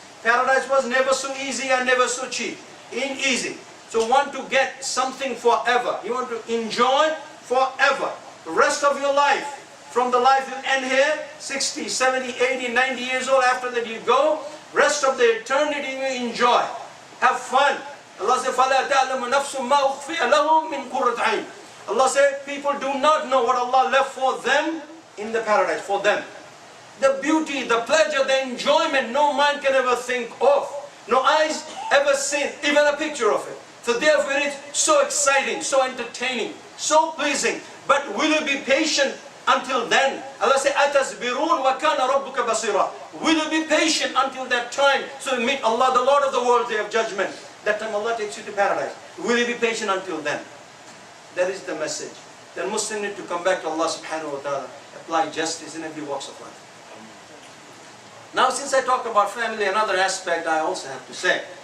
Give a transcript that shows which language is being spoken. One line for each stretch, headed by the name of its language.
English: Paradise was never so easy and never so cheap. Easy. So want to get something forever. You want to enjoy forever. The rest of your life. From the life you end here, 60, 70, 80, 90 years old, after that you go. Rest of the eternity you enjoy. Have fun. Allah said,
Arabic: فَلَا تَعْلَمُ نَفْسٌ مَا أُخْفِيَ لَهُم مِّن قُرَّةِ عَيْنٍ.
English: Allah said, people do not know what Allah left for them in the paradise, for them. The beauty, the pleasure, the enjoyment, no mind can ever think of. No eyes ever seen, even a picture of it. So therefore it is so exciting, so entertaining, so pleasing. But will you be patient until then? Allah said,
Arabic: أَتَصْبِرُونَ وَكَانَ رَبُّكَ بَصِيرًا.
English: Will you be patient until that time? So you meet Allah, the Lord of the world, day of judgment. That time Allah takes you to paradise. Will you be patient until then? That is the message. Then Muslims need to come back to Allah subhanahu wa ta'ala, apply justice in every walks of life. Now since I talk about family, another aspect I also have to say.